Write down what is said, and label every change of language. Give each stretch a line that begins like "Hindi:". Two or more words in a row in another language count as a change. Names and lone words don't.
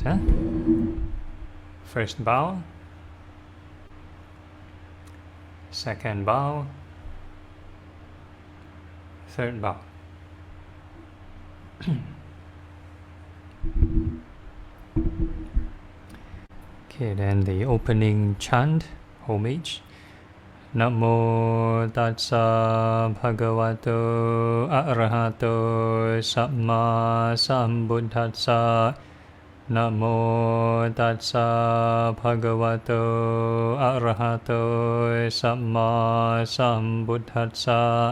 English: First bow, second bow, third bow. Okay, then the opening chant, homage.
Pali: Namo tassa bhagavato arahato samma sambuddhassa. Namo tassa bhagavato arahato samma sambuddhassa.